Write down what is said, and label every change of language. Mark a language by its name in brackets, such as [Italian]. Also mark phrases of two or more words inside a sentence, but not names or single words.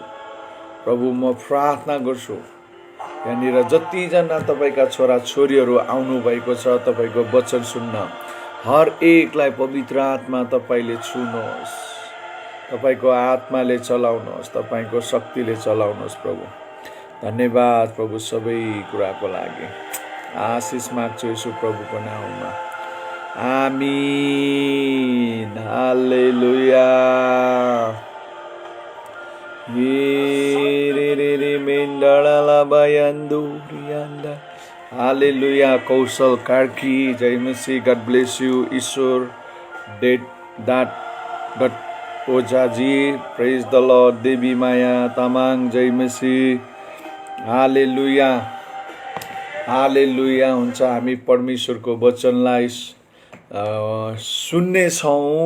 [Nepali] प्रभु म प्रार्थना गर्छु, यहाँनिर जतिजना तपाईँका छोराछोरीहरू आउनुभएको छ तपाईँको वचन सुन्न, हर एकलाई पवित्र आत्मा तपाईँले छुनुहोस्, तपाईँको आत्माले चलाउनुहोस्, तपाईँको शक्तिले चलाउनुहोस् प्रभु। धन्यवाद प्रभु सबै कुराको लागि। आशिष माग्छु यसो प्रभुको नाममा, आमीन। हालेलुया। हालेलुया। कौशल कार्की, जय मसीह, [English] God bless you. [Nepali] ईश्वर डट ओझाजी, [English] Praise the Lord. [Nepali] देवी माया तामाङ, जय मसीह। हालेलुया। हालेलुया। हुन्छ, हामी परमेश्वरको वचनलाई सुन्नेछौँ।